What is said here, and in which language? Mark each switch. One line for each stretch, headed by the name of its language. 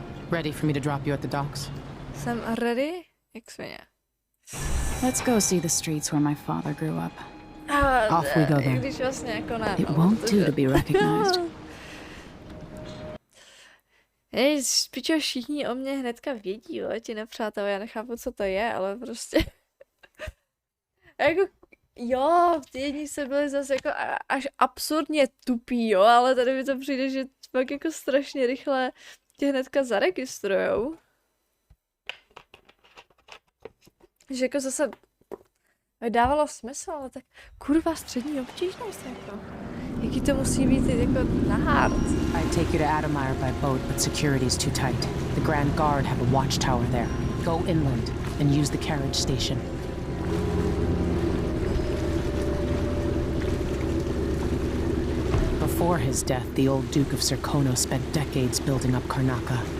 English: Ready for me to drop you at the docks?
Czech: Jsem ready? Jak svině.
English: Let's go see the streets where my father grew up. Off we go then.
Czech: Když vlastně jako ne,
English: It won't do to be recognized.
Czech: Hej, pičo, všichni o mě hnedka vědí, jo, ti nepřátelé, já nechápu, co to je, ale prostě... jako, jo, ty jedni se byli zase jako až absurdně tupí, jo, ale tady mi to přijde, že fakt jako strašně rychle tě hnedka zaregistrujou. Že jako zase dávalo smysl, ale tak kurva střední obtížnost, jako. Jaký to musí být jako na hard.
English: I'd take you to Adamire by boat, but security's too tight. The Grand Guard have a watchtower there. Go inland and use the carriage station. Before his death, the old Duke of Serkono spent decades building up Karnaca.